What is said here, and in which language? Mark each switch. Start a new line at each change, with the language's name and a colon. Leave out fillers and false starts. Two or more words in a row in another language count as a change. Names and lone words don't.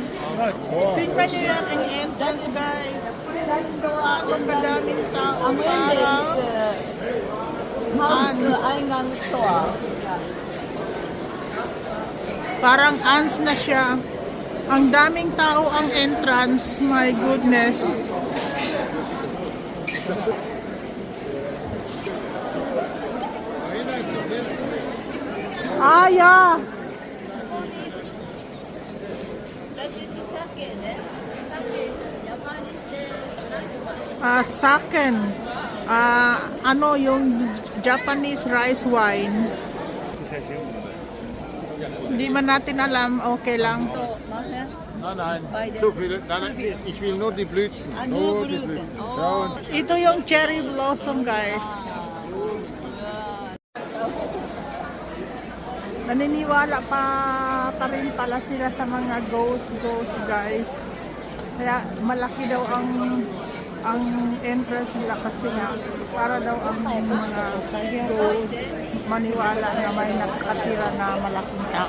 Filipino: Tingnan nyo yan ang entrance guys. So, ang kadaming tao. Parang ants na siya. Ang daming tao ang entrance.
English: My goodness. Ah, yeah.
Filipino: Saken. Ano yung
English: Japanese rice wine.
Filipino: Hindi man natin alam, okay lang.
German: Nein, nein, so viel. Nein, nein, ich will nur die Blüten. Nur die Blüten. Ja, und
Filipino: Ito yung
English: cherry blossom,
Filipino: guys. Naniniwala pa rin pala sila sa mga ghost, guys. Kaya malaki daw ang entrance nila kasi nga para daw ang mga ghost maniwala na may nakatira na malaking tao.